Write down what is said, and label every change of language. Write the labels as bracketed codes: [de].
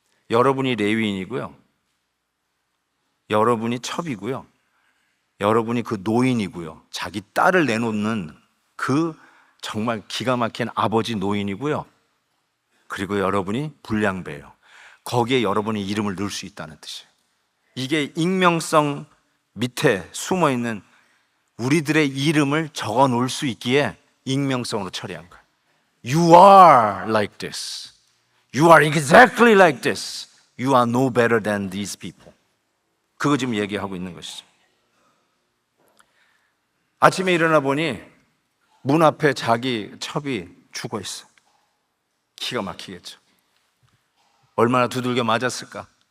[ko] 여러분이 레위인이고요, 여러분이 첩이고요, 여러분이 그 노인이고요, 자기 딸을 내놓는 그 정말 기가 막힌 아버지 노인이고요, 그리고 여러분이 불량배예요. 거기에 여러분의 이름을 넣을 수 있다는 뜻이에요. 이게 익명성 밑에 숨어있는 우리들의 이름을 적어 놓을 수 있기에 익명성으로 처리한 거예요. [en] You are like this. You are exactly like this. You are no better than these people. [ko] 그거 지금 얘기하고 있는 것이죠. 아침에 일어나 보니 문 앞에 자기 첩이 죽어 있어. 기가 막히겠죠. 얼마나 두들겨 맞았을까?